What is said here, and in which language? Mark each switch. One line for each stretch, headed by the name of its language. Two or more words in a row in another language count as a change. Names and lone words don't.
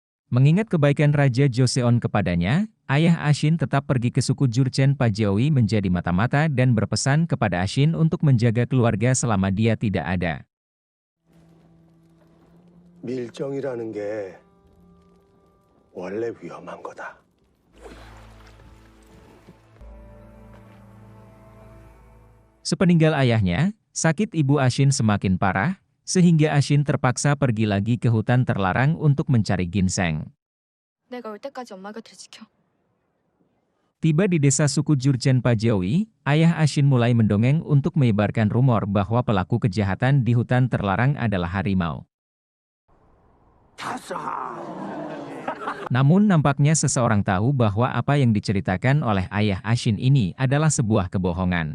Indonesian: Mengingat kebaikan Raja Joseon kepadanya, ayah Ashin tetap pergi ke suku Jurchen Pajewi menjadi mata-mata dan berpesan kepada Ashin untuk menjaga keluarga selama dia tidak ada.
Korean: 밀정이라는 게 원래 위험한 거다.
Indonesian: Sepeninggal ayahnya, sakit ibu Ashin semakin parah, sehingga Ashin terpaksa pergi lagi ke hutan terlarang untuk mencari ginseng.
Korean: 내가 올 때까지 엄마 곁을 지켜.
Indonesian: Tiba di desa suku Jurchen Pajewi, ayah Ashin mulai mendongeng untuk menyebarkan rumor bahwa pelaku kejahatan di hutan terlarang adalah harimau. Namun nampaknya seseorang tahu bahwa apa yang diceritakan oleh ayah Ashin ini adalah sebuah kebohongan.